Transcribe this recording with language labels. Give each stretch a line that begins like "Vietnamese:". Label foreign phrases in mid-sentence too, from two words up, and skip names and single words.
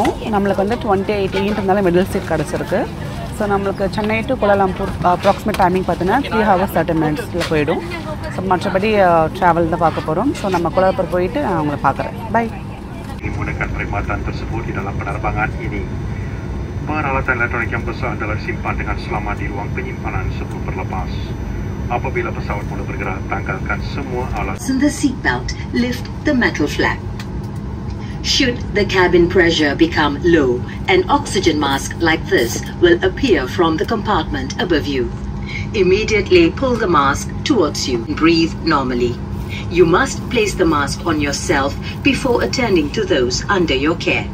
Tamil: நம்மளுக்கு வந்து 28 மிடில் சீட் கிடச்சிருக்கு. ஸோ நம்மளுக்கு சென்னை டு கோலாலம்பூர்
English: approximate timing
Tamil: பார்த்தீங்கன்னா
English: 3 hours 30 minutes
Tamil: போயிடும். ஸோ மற்றபடி ட்ராவல் தான் பார்க்க போகிறோம். ஸோ நம்ம கோலாலம்பூர் போயிட்டு நான் உங்களை பார்க்குறேன். பை.
Malay: Menggunakan perkhidmatan tersebut di dalam penerbangan ini. Peralatan elektronik yang besar adalah simpan dengan selamat di ruang penyimpanan sebelum berlepas. Apabila pesawat mula bergerak, tanggalkan semua alat.
English: Fasten the seatbelt, lift the metal flap. Should the cabin pressure become low, an oxygen mask like this will appear from the compartment above you. Immediately pull the mask towards you and breathe normally. You must place the mask on yourself before attending to those under your care.